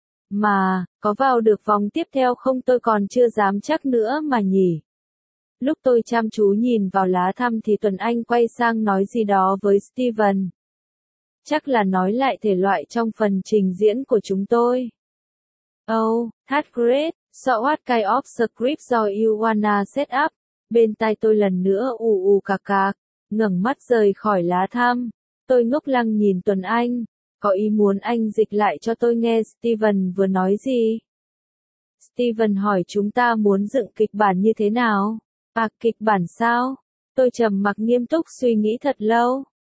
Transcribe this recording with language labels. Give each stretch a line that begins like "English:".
Vietnamese: Mà, có vào được vòng tiếp theo không tôi còn chưa dám chắc nữa mà nhỉ. Lúc tôi chăm chú nhìn vào lá thăm thì Tuấn Anh quay sang nói gì đó với Steven. Chắc là nói lại thể loại trong phần trình diễn của chúng tôi.
English: Oh, that's great, so what kind of script do you wanna set up?
Vietnamese: Bên tai tôi lần nữa ù ù cà cà, ngẩng mắt rời khỏi lá thăm. Tôi ngốc lăng nhìn Tuấn Anh. Có ý muốn anh dịch lại cho tôi nghe Steven vừa nói gì? Steven hỏi chúng ta muốn dựng kịch bản như thế nào? À, kịch bản sao? Tôi trầm mặc nghiêm túc suy nghĩ thật lâu.